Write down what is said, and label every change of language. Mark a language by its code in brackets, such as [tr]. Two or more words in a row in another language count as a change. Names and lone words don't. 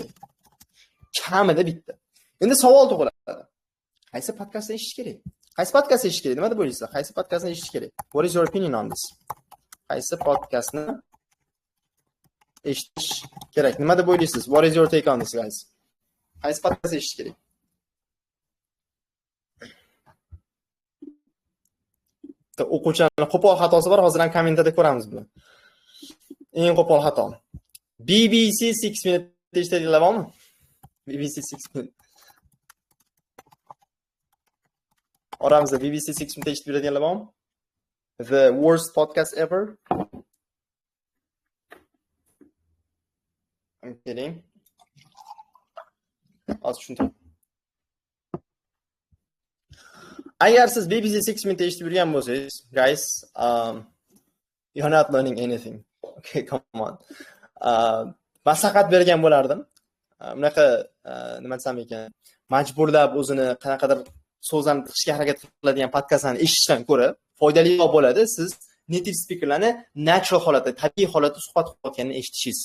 [uz] Kamida bitta. Endi savol tug'iladi. Qaysi podkastni eshitish kerak? Qaysi podkast eshitish kerak? Nima deb o'ylaysizlar? Qaysi podkastni eshitish kerak? [en] What is your opinion on this? [uz] Qaysi podkastni eshitish kerak? Nima deb o'ylaysiz? [en] What is your take on this, guys? [uz] Qaysi podkastni eshitish kerak? O'quvchilarning qo'pol xatosi bor, hozir ham kommentarda ko'ramiz buni. Eng qo'pol xato. BBC 6 minute eshitadiganlar bormi? BBC 6 minute. Oramizda BBC 6 minute eshitib yuradiganlar bormi? [en] The worst podcast ever. I'm kidding. [uz] Hozir tushuntiring. Agar siz BBC 6 minute eshitib yurgan bo'lsangiz, [en] guys, you're not learning anything. Okay, come on. [uz] Maslahat bergan bo'lardim. Bunaqa nima desam ekan, majburlab o'zini qanaqadir so'zlarni tiqishga harakat qiladigan podkastlarni eshitishdan ko'ra foydaliroq bo'ladi siz [en] native speakerlarni [uz] natural holatda, tabiiy holatda suhbat qilayotganini eshitishingiz.